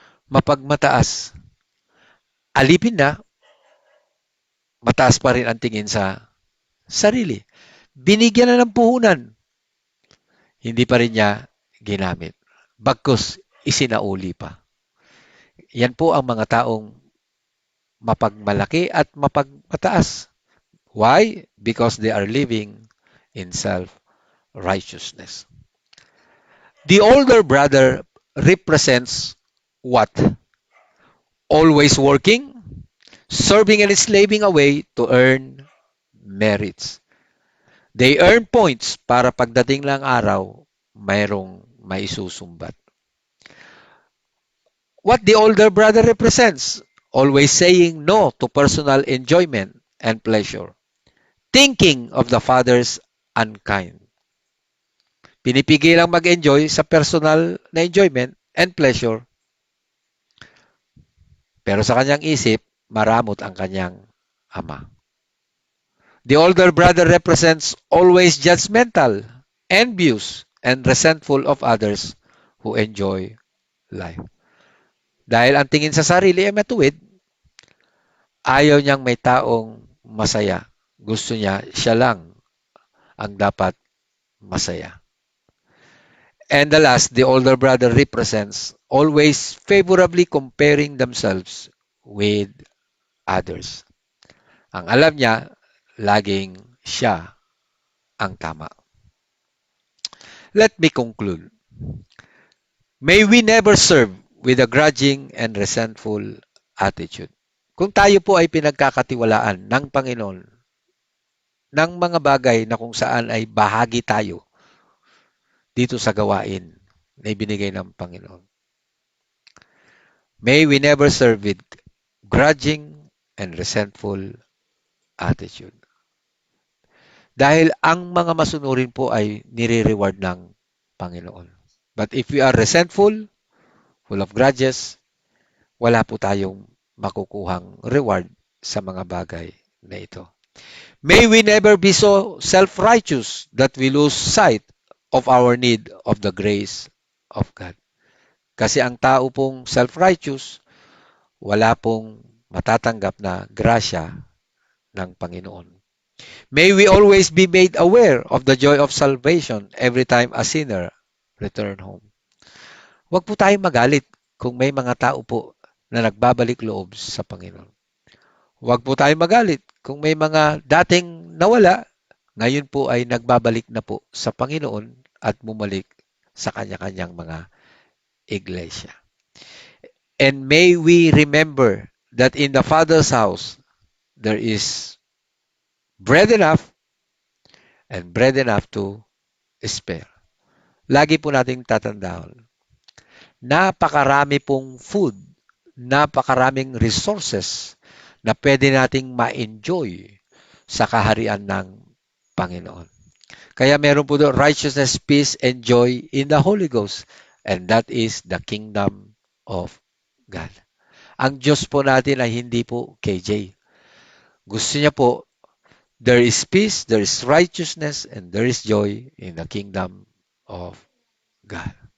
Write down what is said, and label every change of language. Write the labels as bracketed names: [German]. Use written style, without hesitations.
[Filipino] Mapagmataas. Alipin na, mataas pa rin ang tingin sa sarili. Binigyan na ng puhunan. Hindi pa rin niya ginamit. Bagkus, isinauli pa. Yan po ang mga taong mapagmalaki at mapagmataas. [English] Why? Because they are living in self-righteousness. The older brother represents what? Always working, serving and slaving away to earn merits. They earn points [Filipino] para pagdating lang araw, mayroong maisusumbat. [English] What the older brother represents? Always saying no to personal enjoyment and pleasure. Thinking of the father's unkind. [Filipino] Pinipigil lang mag-enjoy sa personal na [English] enjoyment and pleasure. [Filipino] Pero sa kanyang isip, maramot ang kanyang ama. [English] The older brother represents always judgmental, envious, and resentful of others who enjoy life. [Filipino] Dahil ang tingin sa sarili ay matuwid, ayaw niyang may taong masaya. Gusto niya, siya lang ang dapat masaya. [English] And the last, the older brother represents always favorably comparing themselves with others. [Filipino] Ang alam niya, laging siya ang tama. [English] Let me conclude. May we never serve with a grudging and resentful attitude. [Filipino] Kung tayo po ay pinagkakatiwalaan ng Panginoon ng mga bagay na kung saan ay bahagi tayo dito sa gawain na ibinigay ng Panginoon. [English] May we never serve with grudging and resentful attitude. [Filipino] Dahil ang mga masunurin po ay nire-reward ng Panginoon. [English] But if we are resentful, full of grudges, [Filipino] wala po tayong makukuhang reward sa mga bagay na ito. [English] May we never be so self-righteous that we lose sight of our need of the grace of God. [Filipino] Kasi ang tao pong self-righteous, wala pong matatanggap na grasya ng Panginoon. [English] May we always be made aware of the joy of salvation every time a sinner return home. [Filipino] Huwag po tayong magalit kung may mga tao po na nagbabalik loob sa Panginoon. Huwag po tayong magalit kung may mga dating nawala, ngayon po ay nagbabalik na po sa Panginoon at bumalik sa kanya-kanyang mga iglesia. [English] And may we remember that in the Father's house there is bread enough and bread enough to spare. [Filipino] Lagi po nating tatandaan, napakarami pong food, napakaraming resources na pwede nating ma-enjoy sa kaharian ng Panginoon. Kaya meron po doon [English] righteousness, peace, and joy in the Holy Ghost. And that is the kingdom of God. [Filipino] Ang Diyos po natin ay hindi po KJ. Gusto niya po, [English] there is peace, there is righteousness, and there is joy in the kingdom of God.